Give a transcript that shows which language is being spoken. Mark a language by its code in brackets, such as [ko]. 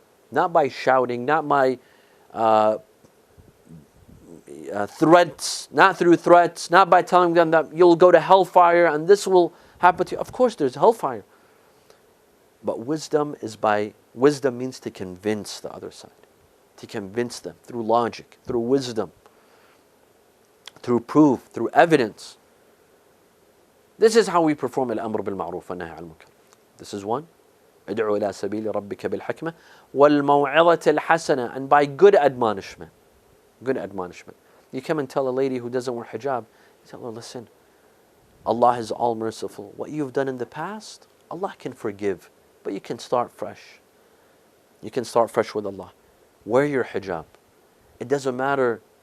[en] Not by shouting, not by threats, not through threats, not by telling them that you'll go to hellfire and this will happen to you. Of course there's hellfire. But wisdom means to convince the other side. To convince them through logic, through wisdom, through proof, through evidence. This is how we perform al-amr bil-ma'ruf wa nahy 'anil munkar. This is one. [ar] ادعو إلى سبيل ربك بالحكمة والموعظة الحسنة, [en] and by good admonishment. Good admonishment. You come and tell a lady who doesn't wear hijab, you tell her, listen, Allah is all merciful. What you've done in the past, Allah can forgive, but you can start fresh. You can start fresh with Allah. Wear your hijab. It doesn't matter.